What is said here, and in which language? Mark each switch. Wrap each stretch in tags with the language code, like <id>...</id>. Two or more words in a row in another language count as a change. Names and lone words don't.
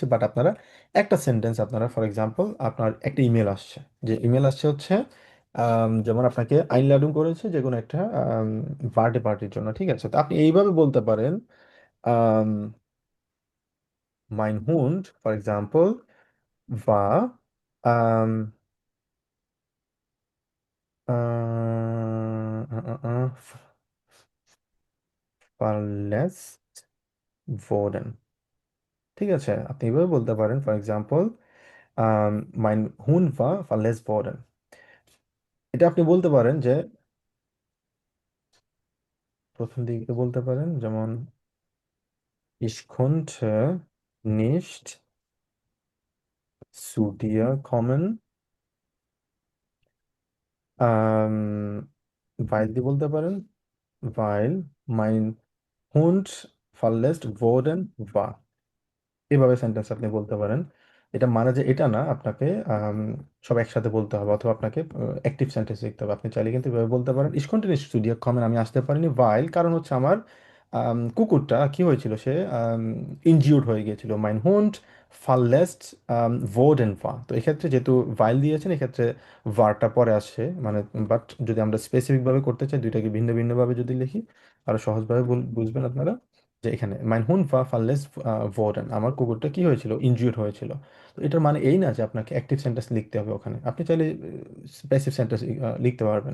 <bn>বাট আপনারা একটা সেন্টেন্স, আপনারা</bn> <en>for example</en> <bn>আপনার একটা ইমেল আসছে, যে ইমেল আসছে হচ্ছে যেমন আপনাকে আইনলাডুন করেছে যে কোনো একটা বার্থডে পার্টির জন্য, ঠিক আছে? তো আপনি এইভাবে বলতে পারেন,</bn> <de>Mein Hund</de> <en>for example</en> <de>war verletzt worden।</de> <bn>ঠিক আছে, আপনি এভাবে বলতে পারেন</bn> <en>for example</en> <de>Mein Hund war verletzt worden.</de> <bn>এটা আপনি বলতে পারেন যে প্রথম দিকে বলতে পারেন যেমন</bn> <de>ich konnte nicht zu dir kommen, weil</de> <bn>দিয়ে বলতে পারেন</bn> <de>weil mein Hund verletzt worden war।</de> <bn>এভাবে সেন্টেন্স আপনি বলতে পারেন। এটা মানে যে এটা না আপনাকে আম, সব একসাথে বলতে হবে, অথবা আপনাকে</bn> <en>active sentence</en> <bn>লিখতে হবে। আপনি চাইলে কিন্তু এভাবে বলতে পারেন,</bn> <de>Ich konnte nicht zu dir kommen,</de> <bn>আমি আসতে পারিনি ভাইল, কারণ হচ্ছে আমার কুকুরটা কি হয়েছিল, সে ইনজিউর্ড হয়ে গিয়েছিল।</bn> <de>Mein Hund verletzt worden war।</de> <bn>তো এক্ষেত্রে যেহেতু ভাইল দিয়েছেন, এক্ষেত্রে ভারটা পরে আসছে মানে, বাট যদি আমরা স্পেসিফিক ভাবে করতে চাই, দুইটাকে ভিন্ন ভিন্ন ভাবে যদি লিখি আরো সহজভাবে বুঝবেন আপনারা, যে এখানে</bn> <de>Mein Hund war verletzt worden,</de> <bn>আমার কুকুরটা কি হয়েছিল, ইনজিউর্ড হয়েছিল। তো এটার মানে এই না যে আপনাকে</bn> <en>active sentence</en> <bn>লিখতে হবে ওখানে, আপনি চাইলে</bn> <en>passive sentence</en> <bn>লিখতে পারবেন।</bn>